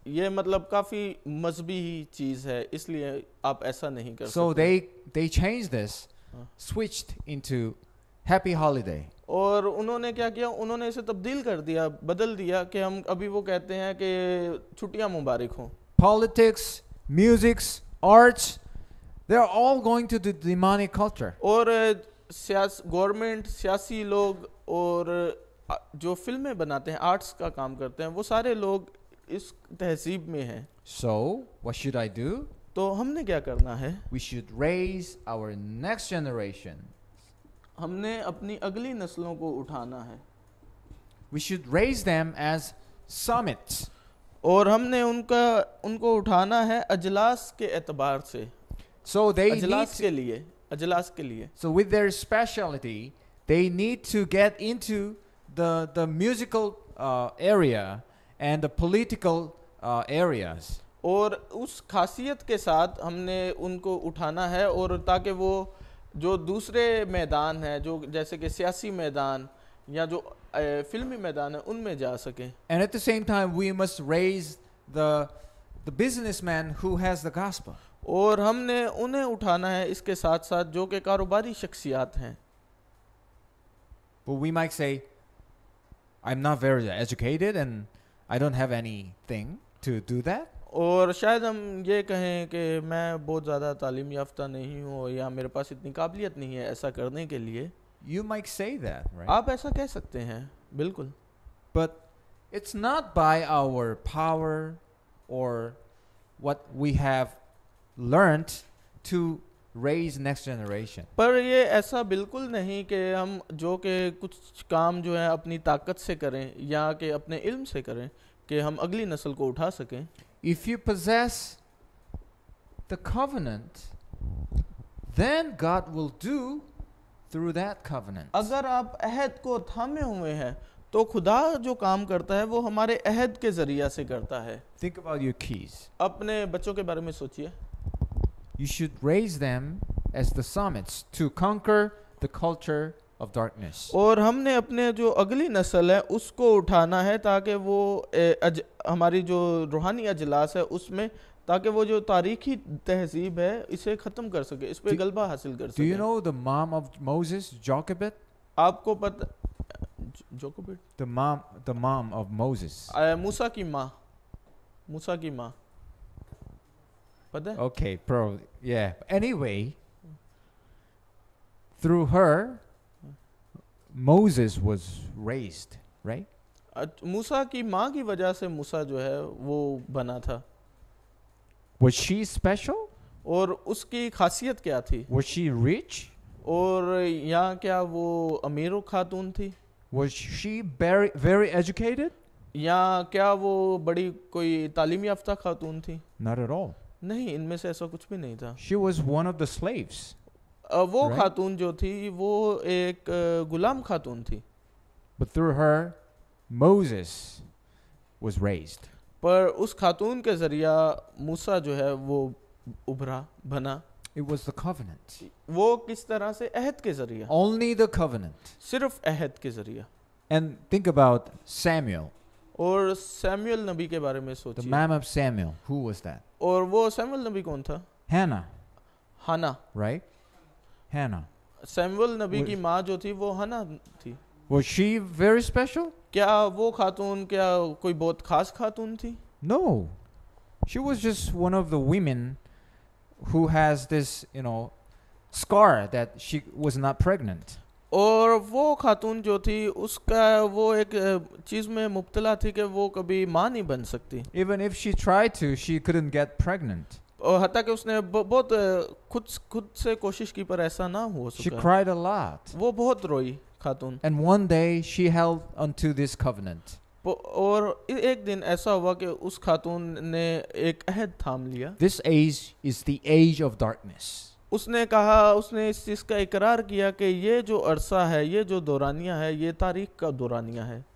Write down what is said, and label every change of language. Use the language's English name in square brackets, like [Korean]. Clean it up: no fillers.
[Hindi] ये मतलब काफ़ी मजहबी चीज़ है, इसलिए आप ऐसा नहीं कर [English] So [Hindi] सकते। [English] they changed this, switched into Happy Holiday. [Hindi] और उन्होंने क्या किया, उन्होंने इसे तब्दील कर दिया, बदल दिया कि हम अभी वो कहते हैं कि छुट्टियां मुबारक हों। [English] Politics, musics, arts, they're all going to the demonic culture. [Hindi] और गवर्नमेंट, सियासी लोग और जो फिल्में बनाते हैं, आर्ट्स का काम करते हैं, वो सारे लोग इस तहजीब में हैं। [English] So what should I do? [Hindi] तो हमने क्या करना है? [English] We should raise our next generation. [Hindi] हमने अपनी अगली नस्लों को उठाना है [English] We should raise them as summits. [Hindi] और हमने उनको उठाना है अजलास के एतबार से। [English] So they need [Hindi] अजलास के लिए, अजलास के लिए। [English] so with their specialty, they need to get into the musical area and the political areas. [Hindi] और उस खासियत के साथ हमने उनको उठाना है, और ताकि वो जो दूसरे मैदान हैं, जो जैसे कि सियासी मैदान या जो फिल्मी मैदान है, उनमें जा सकें। [English] And at the same time, we must raise the businessman who has the gospel. [Hindi] और हमने उन्हें उठाना है इसके साथ साथ जो कि कारोबारी शख्सियात हैं। [English] But we might say, I'm not very educated and I don't have anything to do that. [Hindi] और शायद हम ये कहें कि मैं बहुत ज़्यादा तालीम याफ्ता नहीं हूँ या मेरे पास इतनी काबिलियत नहीं है ऐसा करने के लिए। [English] You might say that, right? [Hindi] आप ऐसा कह सकते हैं, बिल्कुल। [English] But it's not by our power or what we have learned to raise next generation. [Hindi] पर ये ऐसा बिल्कुल नहीं कि हम जो कि कुछ काम जो है अपनी ताकत से करें या कि अपने इल्म से करें कि हम अगली नस्ल को उठा सकें। [English] If you possess the covenant, then God will do through that covenant. [Hindi] अगर आप अहद को थामे हुए हैं तो खुदा जो काम करता है वो हमारे अहद के जरिया से करता है। [English] Think about your keys. [Hindi] अपने बच्चों के बारे में सोचिए। [English] You should raise them as the summits to conquer the culture of darkness. [Hindi] और हमने अपने जो अगली नस्ल है उसको उठाना है ताकि वो हमारी जो रूहानी अजलास है उसमें, ताकि वो जो तारीखी तहजीब है इसे ख़त्म कर सके, इस पे गलबा हासिल कर सके। [English] Do you know the mom of Moses, Jochebed? [Hindi] आपको पता जोकोबिट? [English] The mom of Moses. [Hindi] मूसा की माँ, मूसा की माँ पता है? [English] Okay, probably. Yeah. Anyway, through her, Moses was raised, right? [Hindi] मूसा की माँ की वजह से मूसा जो है वो बना था। [English] Was she special? [Hindi] और उसकी खासियत क्या थी? [English] Was she rich? [Hindi] और यहाँ क्या वो अमीर खातून थी? [English] Was she very, very educated? [Hindi] या क्या वो बड़ी कोई तालीम याफ्ता खातून थी? [English] Not at all. [Hindi] नहीं, इनमें से ऐसा कुछ भी नहीं था। [English] She was one of the slaves. [Hindi] वो [English] Right. [Hindi] खातून जो थी वो एक गुलाम खातून थी। [English] But through her, Moses was raised. [Hindi] पर उस खातून के जरिया मूसा जो है वो उभरा, बना। [English] It was the covenant. [Hindi] वो किस तरह से? अहद के जरिया, [English] Only the covenant. [Hindi] सिर्फ अहद के जरिया। [English] And think about Samuel. [Hindi] और सैमुअल नबी के बारे में [English] The [Hindi] सोचिए, [English] mom of Samuel. Who was that? [Hindi] और वो सैमुअल नबी कौन था? [English] Hannah, [Hindi] हन्ना। [English] right? Hannah. [Hindi] सैमुअल नबी वो- की माँ जो थी वो हन्ना थी। [English] Was she very special? [Hindi] क्या वो खातून क्या कोई बहुत खास खातून थी? [English] No. She was just one of the women who has this, scar that she was not pregnant. [Hindi] और वो खातून जो थी उसका वो एक चीज़ में मुब्तला थी कि वो कभी माँ नहीं बन सकती, [English] Even if she tried to, she couldn't get pregnant. [Hindi] और हत्ता कि उसने बहुत खुद से कोशिश की पर ऐसा ना हो [English] She [Hindi] सका। [English] cried a lot. [Hindi] वो बहुत रोई खातून। [English] And one day she held onto this covenant. [Hindi] और एक दिन ऐसा हुआ कि उस खातून ने एक अहद थाम लिया। [English] This age is the age of darkness. [Hindi] उसने कहा, उसने इस चीज़ का इकरार किया कि ये जो अरसा है, ये जो दौरानिया है, ये तारीख का दौरानिया है।